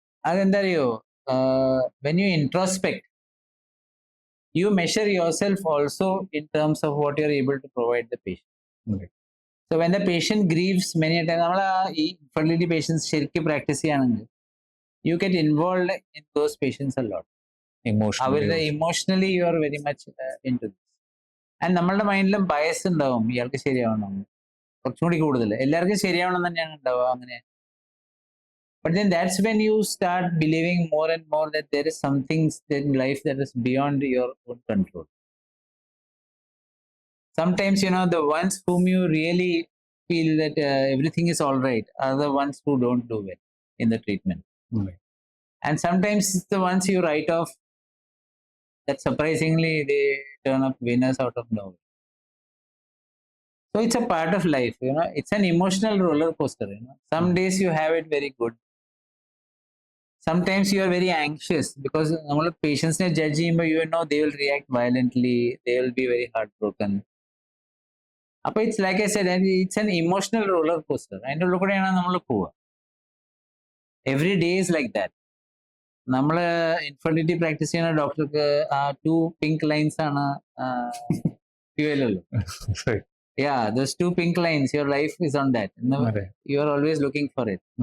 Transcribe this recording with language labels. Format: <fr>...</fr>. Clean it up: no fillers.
<ml>അതെന്താ അറിയോ,</ml> <en>when you introspect, you measure yourself also in terms of what you are able to provide the patient. Okay. So when the patient grieves many times,</en> <ml>നമ്മൾ ഈ infertility patients ശരിക്കും practice ചെയ്യുകയാണെങ്കിൽ</ml> <en>you get involved in those patients a lot.</en> <ml>അവരുടെ emotionally</ml> <en>You are very much into this.</en> <ml>And നമ്മളുടെ മൈൻഡിലും bias ഉണ്ടാവും, ഇയാൾക്ക് ശരിയാവണം, കുറച്ചും കൂടി കൂടുതൽ എല്ലാവർക്കും ശരിയാവണം തന്നെയാണ് ഉണ്ടാവുക അങ്ങനെ.</ml> <en>But then that's when you start believing more and more that there is something in life that is beyond your own control. Sometimes, the ones whom you really feel that everything is all right are the ones who don't do well in the treatment. Right. And sometimes it's the ones you write off that surprisingly they turn up winners out of nowhere. So it's a part of life, it's an emotional roller coaster. Some days you have it very good. Sometimes you are very anxious because</en> <ml>നമ്മൾ പേഷ്യൻസിനെ judge ചെയ്യുമ്പോൾ</ml> <en>they will react violently, they will be very heartbroken. അപ്പോൾ it's like I said, it's an emotional roller coaster.</en> <ml>അതിൻ്റെ ഉള്ളിൽ കൂടെയാണ് നമ്മൾ പോവുക.</ml> <en>Every day is like that.</en> <ml>നമ്മൾ infertility practice ചെയ്യുന്ന ഡോക്ടർക്ക് ആ 2 pink lines ആണ് ഫ്യൂവലുള്ളൂ.</ml> <en>Yeah, those 2 pink lines, your life is on that. You are always looking for it.</en>